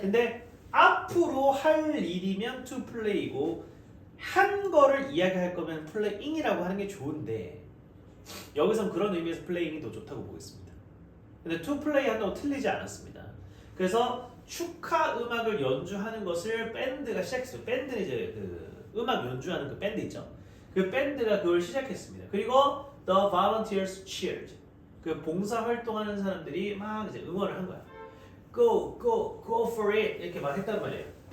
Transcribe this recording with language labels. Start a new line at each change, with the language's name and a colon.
Korean: 근데 앞으로 할 일이면 to play이고 한 거를 이야기할 거면 playing이라고 하는 게 좋은데 여기선 그런 의미에서 playing이 더 좋다고 보겠습니다. 근데 to play 한다고 틀리지 않았습니다. 그래서 축하 음악을 연주하는 것을 밴드가 시작했어요. 밴드는 이제 그 음악 연주하는 그 밴드 있죠. 그 밴드가 그걸 시작했습니다. 그리고
English: the volunteers cheered.
Korean: 그 봉사 활동하는 사람들이 막 이제 응원을 한 거야.
English: go for it
Korean: 이렇게 말했단 말이에요.